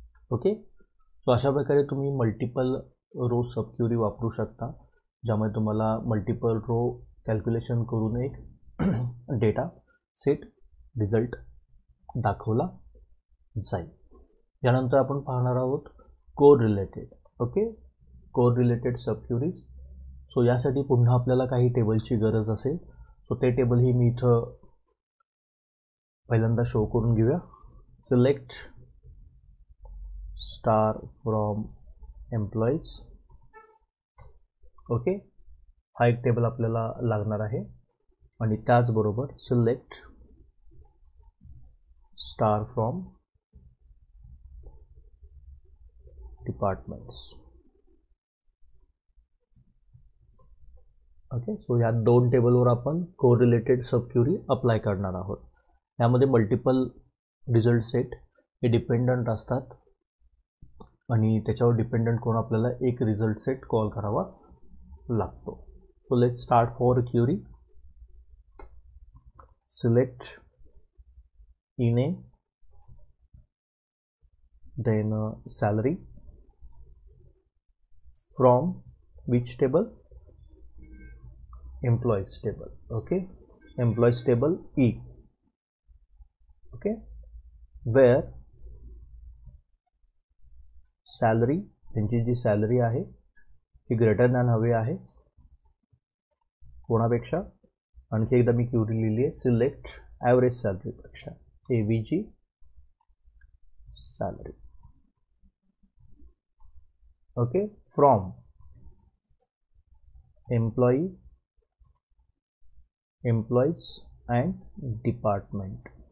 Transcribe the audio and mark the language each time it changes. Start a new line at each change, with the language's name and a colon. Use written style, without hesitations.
Marathi: Okay, so अशा प्रकारे तुम्ही मल्टिपल रो सब क्युरी वापरू शकता, ज्यामध्ये तुम्हाला मल्टिपल रो कॅल्क्युलेशन करून एक डेटा सेट रिझल्ट दाखवला जाईल. यानंतर आपण पाहणार आहोत core related. Okay, core related सब क्युरीज. सो यासाठी पुन्हा आपल्याला काही टेबलची गरज असेल, सो ते टेबल ही मी इथं पहिल्यांदा शो करून घेऊया.
English: Select star from employees.
Marathi: Okay, हा एक टेबल आपल्याला लागणार आहे आणि त्याचबरोबर
English: Select star from departments.
Marathi: Okay, so या 2 टेबलवर आपण कोर रिलेटेड सब क्युरी अप्लाय करणार आहोत. यामध्ये मल्टिपल रिझल्ट सेट हे डिपेंडंट असतात आणि त्याच्यावर डिपेंडंट करून आपल्याला एक रिझल्ट सेट कॉल करावा लागतो.
English: So let's start for query. Select e-name, then salary, from which table? Employees table. Okay, employees table E. Okay, where salary,
Marathi: त्यांची जी सॅलरी आहे ती ग्रेटर दॅन हवी आहे कोणापेक्षा. आणखी एकदा मी क्युरी लिहिली आहे, select average सॅलरीपेक्षा AVG salary.
English: Okay, from employee, employees and departments.